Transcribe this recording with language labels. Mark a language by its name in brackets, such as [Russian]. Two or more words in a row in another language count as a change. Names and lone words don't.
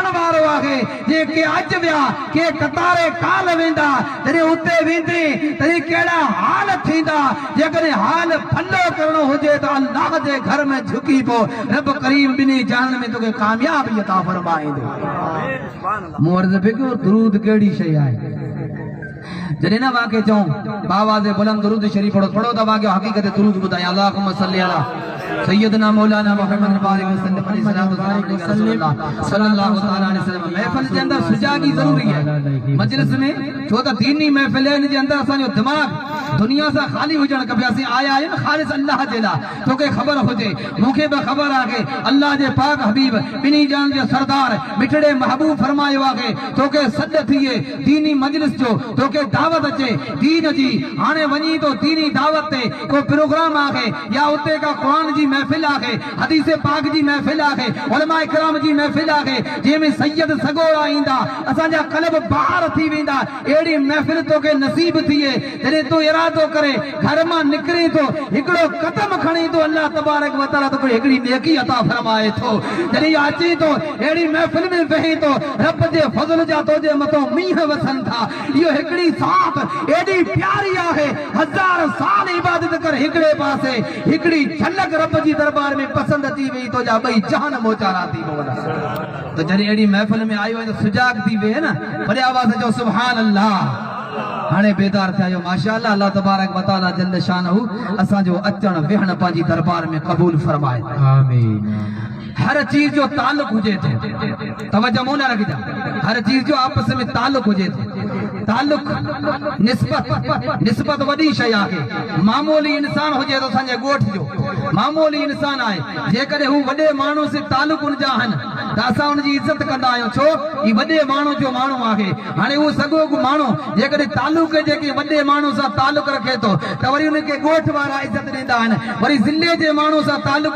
[Sindhi] वारो आहे जेके अॼु विया के कतारे काल वेंदा जॾहिं उते वेंदे तॾहिं कहिड़ा हाल थींदा जेकॾहिं हाल भलो करणो हुजे त अल्लाह जे घर में झुकी पो रब करीम ॿिन्ही जहान में तोखे कामयाबी अता फरमाईंदो मूं अर्ज़ कयो दुरूद कहिड़ी शइ आहे जॾहिं न वाके चऊं बाबा जे बुलंद दुरूद शरीफ पढ़ो त वाके हक़ीक़त दुरूद ॿुधाए [Arabic] اللهم صل على سيدنا مولانا محمد بارك صلى الله عليه وسلم [Sindhi] महफिल जे अंदर सुजागी ज़रूरी है मजलिस में छो त दीनी महफिल इन जे अंदर असांजो दिमाग़ दुनिया सां ख़ाली हुजण खपे असीं आया आहियूं ख़ालिस अल्लाह जे लाइ तोखे ख़बर हुजे मूंखे बि ख़बर आहे अल्लाह जे पाक हबीब ॿिन्ही जान जो सरदार मिठड़े महबूब फरमायो आहे तोखे सॾ थिए दीनी मजलिस जो तोखे दावत अचे दीन जी हाणे वञी तो दीनी दावत ते को प्रोग्राम आहे या उते का क़ुरान जी महफिल आहे हदीस पाक जी महफिल आहे उलमा इकराम जी महफिल आहे जंहिंमें सैयद सगोड़ा ईंदा असांजा कल्ब बहार थी वेंदा अहिड़ी महफिल तोखे नसीब थिए जॾहिं तूं इरादो करे घर मां निकिरी तो हिकिड़ो कदम खणी तो [Arabic] الله تبارك وتعالى [Sindhi] तोखे हिकिड़ी नेकी अता फरमाए थो जॾहिं अची तो अहिड़ी महफिल में वेही तो रब जे फज़ल जा तोजे मथो मींहं वसनि था इहो हिकिड़ी साथ एॾी प्यारी आहे 1000 साल इबादत कर हिकिड़े पासे हिकिड़ी झलक रब जी दरबार में पसंद अची वई तो जा ॿई जहान मोचारा थी पवंदा त जॾहिं अहिड़ी महफिल में आयो त सुजाग थी वे न वॾे आवाज़ जो [Arabic] سبحان الله [Sindhi] हाणे बेदार थिया आहियो माशाअल्लाह [Arabic] الله تبارك وتعالى جل شأنه [Sindhi] असांजो अचण वेहण पंहिंजी दरबार में क़बूल फरमाए आमीन हर चीज जो ताल्लुक हुजे थो तवज्जो न रखिजा हर चीज जो आपस में ताल्लुक हुजे थो ताल्लुक निस्बत वॾी शइ आहे मामूली इंसान हुजे तो असांजे ॻोठ जो मामूली इंसान आहे जेकॾहिं हू वॾे माण्हू से ताल्लुक हुनजा आहिनि त असां हुनजी इज़त कंदा आहियूं छो ही वॾे माण्हू जो माण्हू आहे हाणे हू सॻो माण्हू जेकॾहिं ताल्लुक जेके वॾे माण्हू सां ताल्लुक रखे थो त वरी हुनखे ॻोठ वारा इज़त ॾींदा आहिनि वरी ज़िले जे माण्हू सां ताल्लुक